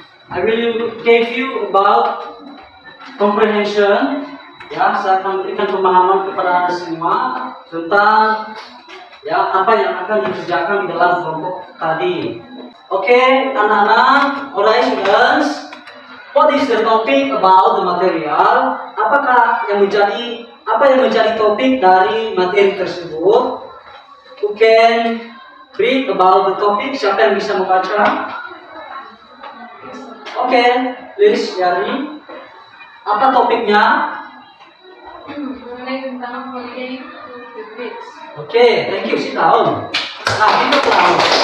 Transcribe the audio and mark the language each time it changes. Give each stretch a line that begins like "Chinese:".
English: I will give you about comprehension, ya.
Indonesian: Saya akan berikan pemahaman kepada Anda semua tentang ya apa yang akan dikerjakan di dalam kelompok tadi. Oke, anak-anak,
English: alright students. What is the topic about the material?
Indonesian: Apa yang menjadi topik dari materi tersebut?
English: Who can read about the topic?
Indonesian: Siapa yang bisa membaca? Oke, please Yari. Apa topiknya? Mengenai tentang
English: holiday to the beach. Oke, thank you. Sit down.
Indonesian: Nah, itu tahu.